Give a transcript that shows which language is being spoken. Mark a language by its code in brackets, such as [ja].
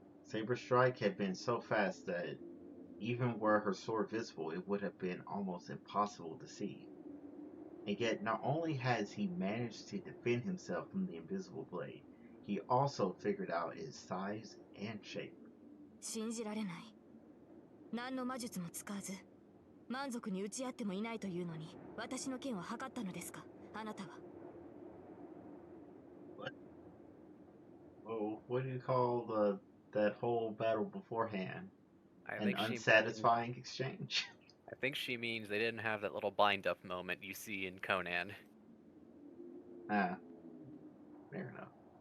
[en] Saber's strike had been so fast that even were her sword visible, it would have been almost impossible to see. And yet, not only has he managed to defend himself from the invisible blade, he also figured out its size and shape. [ja] 信じられない。何の魔術も使わず満足に打ち合ってもいないというのに私の剣を測ったのですか、あなたは。 [en] What? Oh, what do you call that whole battle beforehand? I An think she means, unsatisfying exchange? I think she means they didn't have that little bind up moment you see in Conan. Ah, fair enough.